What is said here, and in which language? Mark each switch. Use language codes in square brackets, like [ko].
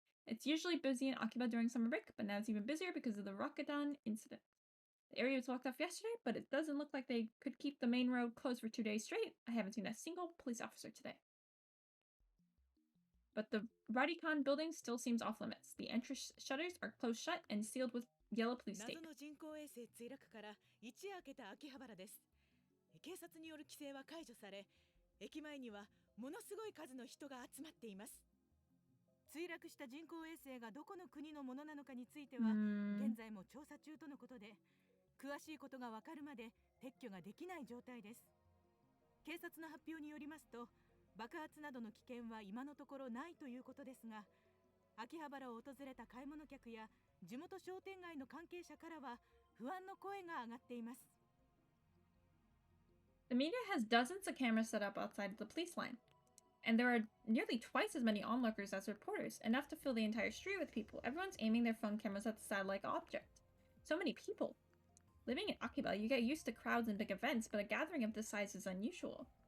[en] It's usually busy in Akiba during summer break, but now it's even busier because of the Rokudan incident. The area was locked off yesterday, but it doesn't look like they could keep the main road closed for 2 days straight. I haven't seen a single police officer today. But the Radicon building still seems off limits. The entrance shutters are closed shut and sealed with yellow police tape. [ja] 謎の人工衛星墜落から一夜明けた秋葉原です。警察による規制は解除され、駅前にはものすごい数の人が集まっています。墜落した人工衛星がどこの国のものなのかについては現在も調査中とのことで、詳しいことがわかるまで撤去ができない状態です。警察の発表によりますと、爆発などの危険は今のところないということですが、秋葉原を訪れた買い物客や地元商店街の関係者からは不安の声が上がっています。 [en] The media has dozens of cameras set up outside of the police line. And there are nearly twice as many onlookers as reporters, enough to fill the entire street with people. Everyone's aiming their phone cameras at the satellite object. So many people. Living in Akiba, you get used to crowds and big events, but a gathering of this size is unusual.